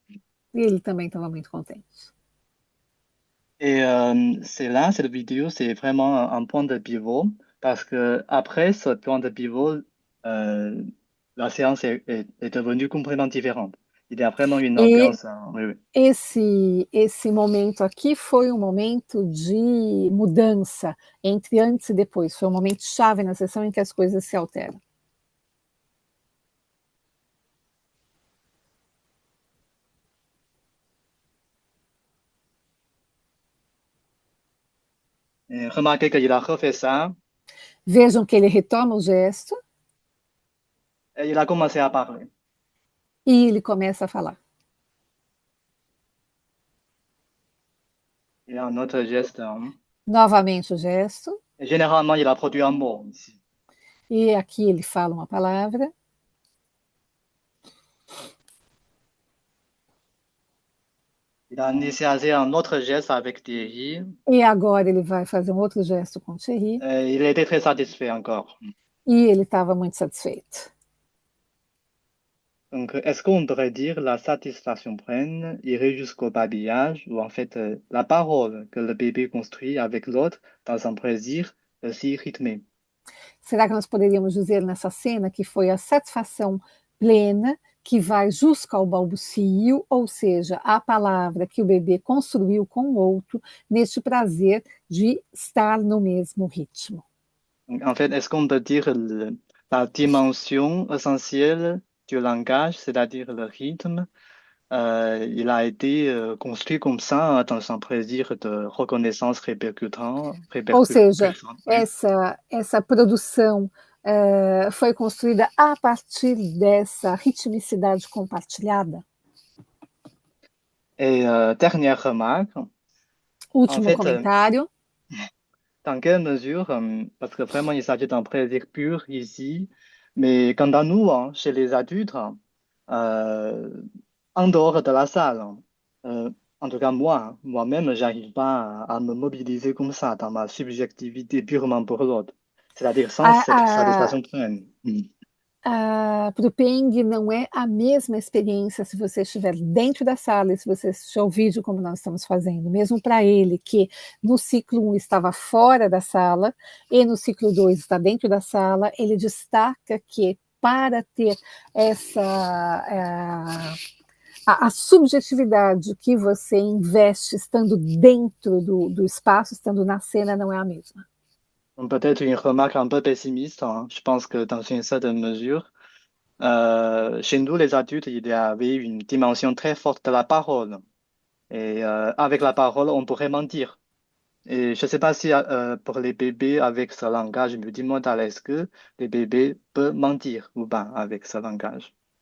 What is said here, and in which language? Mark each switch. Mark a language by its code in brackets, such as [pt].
[pt] E ele também estava muito contente. [fr] Et cette vidéo, c'est vraiment un point de pivot parce que après ce point de pivot, la séance est devenue complètement différente. Il y a vraiment une ambiance. Oui, oui. [pt] Esse momento aqui foi um momento de mudança entre antes e depois. Foi um momento chave na sessão em que as coisas se alteram. [fr] Et remarquez qu'il a refait ça. [pt] Vejam que ele retoma o gesto. [fr] Et il a commencé à parler. [pt] E ele começa a falar. [fr] Il y a un autre geste. [pt] Novamente o gesto. [fr] Et généralement, il a produit un mot ici. [pt] E aqui ele fala uma palavra. [fr] Il a initialisé un autre geste avec Thierry. [pt] E agora ele vai fazer um outro gesto com o Thierry. [fr] Et il était très satisfait encore. [pt] E ele estava muito satisfeito. [fr] Donc, est-ce qu'on pourrait dire la satisfaction pleine irait jusqu'au babillage, ou en fait la parole que le bébé construit avec l'autre dans un plaisir aussi rythmé? [pt] Será que nós poderíamos dizer nessa cena que foi a satisfação plena que vai jusco ao balbucio, ou seja, a palavra que o bebê construiu com o outro neste prazer de estar no mesmo ritmo? [fr] En fait, est-ce qu'on peut dire la dimension essentielle du langage, c'est-à-dire le rythme, il a été construit comme ça dans un plaisir de reconnaissance [pt] Ou seja, [fr] oui. [pt] essa produção foi construída a partir dessa ritmicidade compartilhada? [fr] Et dernière remarque, en [pt] Último [fr] fait, [pt] comentário. [fr] dans quelle mesure, parce que vraiment il s'agit d'un plaisir pur ici, mais quant à nous, hein, chez les adultes, euh, en dehors de la salle, euh, en tout cas moi-même, j'arrive pas à me mobiliser comme ça dans ma subjectivité purement pour l'autre, c'est-à-dire sans cette satisfaction pleine. [pt] Para o Peng não é a mesma experiência se você estiver dentro da sala e se você assistir ao vídeo como nós estamos fazendo, mesmo para ele que no ciclo 1 estava fora da sala e no ciclo 2 está dentro da sala, ele destaca que para ter essa a subjetividade que você investe estando dentro do espaço, estando na cena, não é a mesma. [fr] Peut-être une remarque un peu pessimiste, hein. Je pense que dans une certaine mesure, chez nous, les adultes, il y avait une dimension très forte de la parole. Et avec la parole, on pourrait mentir. Et je ne sais pas si pour les bébés, avec ce langage multimodal, est-ce que les bébés peuvent mentir ou pas avec ce langage?